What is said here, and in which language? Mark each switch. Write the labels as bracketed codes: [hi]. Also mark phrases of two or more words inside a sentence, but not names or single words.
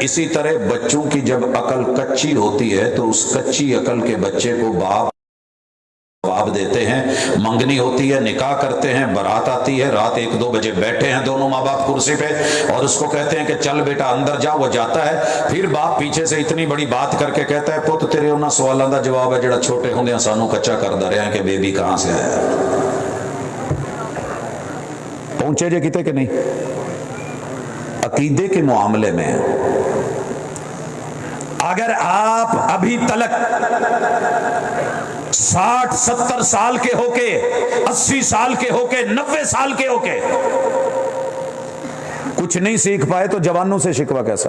[ur] اسی طرح بچوں کی جب عقل کچی ہوتی ہے تو اس کچی عقل کے بچے کو باپ جواب دیتے ہیں، منگنی ہوتی ہے، نکاح کرتے ہیں، برات آتی ہے، رات 1-2 بجے بیٹھے ہیں دونوں ماں باپ کرسی پہ اور اس کو کہتے ہیں کہ چل بیٹا اندر جا، وہ جاتا ہے، پھر باپ پیچھے سے اتنی بڑی بات کر کے کہتا ہے [pa] پت تیرے انہاں سوالاں دا جواب ہے جڑا چھوٹے ہوندے سانوں کچا کردا رہیا ہے [ur] کہ بیبی کہاں سے آیا ہے۔ [pa] پہنچے جے کتے کہ نہیں؟ [ur] عقیدے کے معاملے میں اگر آپ ابھی تلک 60-70 سال کے ہو کے، 80 سال کے ہو کے، 90 سال کے ہو کے کچھ نہیں سیکھ پائے تو جوانوں سے شکوہ کیسا؟